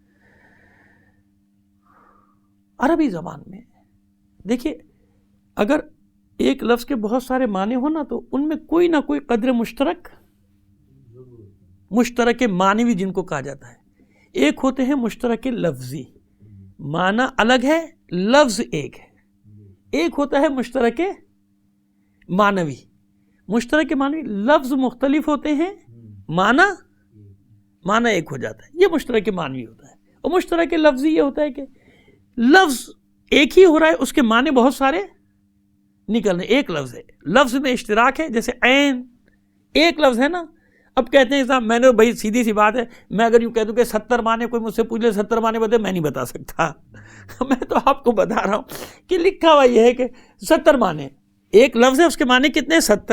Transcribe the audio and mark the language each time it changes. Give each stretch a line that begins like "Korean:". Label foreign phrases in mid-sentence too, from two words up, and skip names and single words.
Urdu: عربی زبان میں دیکھیے، اگر ایک لفظ کے بہت سارے معنی ہو نا، تو ان میں کوئی نہ کوئی قدر مشترک معنوی جن کو کہا جاتا ہے. ایک ہوتے ہیں مشترک لفظی، معنی الگ ہے، لفظ ایک ہے. ایک ہوتا ہے مشترک معنوی. مشترک معنوی لفظ مختلف ہوتے ہیں، معنی ایک ہو جاتا ہے، یہ مشترک معنوی ہوتا ہے. اور مشترک لفظی یہ ہوتا ہے کہ لفظ ایک ہی ہو رہا ہے، اس کے معنی بہت سارے نکل رہے. ایک لفظ ہے، لفظ میں اشتراک ہے. جیسے عین ایک لفظ ہے نا، اب کہتے ہیں صاحب میں نے بھائی سیدھی سی بات ہے، میں اگر یوں کہہ دوں کہ 70 معنی، کوئی مجھ سے پوچھ لے 70 معنی بتا، میں نہیں بتا سکتا میں تو آپ کو بتا رہا ہوں کہ لکھا ہوا یہ ہے کہ 70 معنی، ایک لفظ ہے اس کے معنی کتنے 70.